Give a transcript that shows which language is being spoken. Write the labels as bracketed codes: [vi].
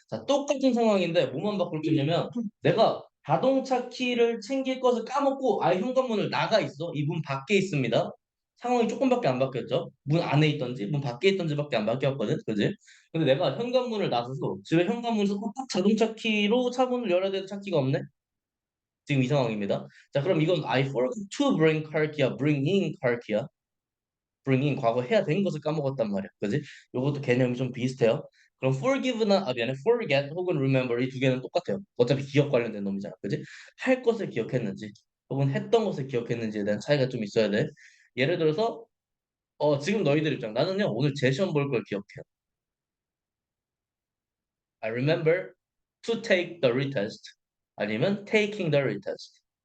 [ko] 자, 똑같은 상황인데 뭐만 바꿀 게 있냐면 내가 자동차 키를 챙길 것을 까먹고 아예 현관문을 나가 있어. 이 문 밖에 있습니다. 상황이 조금밖에 안 바뀌었죠. 문 안에 있던지 문 밖에 있던지밖에 안 바뀌었거든. 그지? 근데 내가 현관문을 나서서 집에 현관문에서 꼭 자동차 키로 차문을 열어야 되는 차 키가 없네. 지금 이 상황입니다. 자, 그럼 이건 [en] I forgot to bring car key야, bring in car key야. [ko] bringing 과거 해야 된 것을 까먹었단 말이야. 그지? 요것도 개념이 좀 비슷해요. 그럼 forgive나 미안해 forget 혹은 remember 이 두 개는 똑같아요. 어차피 기억 관련된 놈이잖아. 그지? 할 것을 기억했는지 혹은 했던 것을 기억했는지에 대한 차이가 좀 있어야 돼. 예를 들어서 지금 너희들 입장 나는요 오늘 제 시험 볼 걸 기억해요. [en] I remember to take the retest 아니면 taking the retest.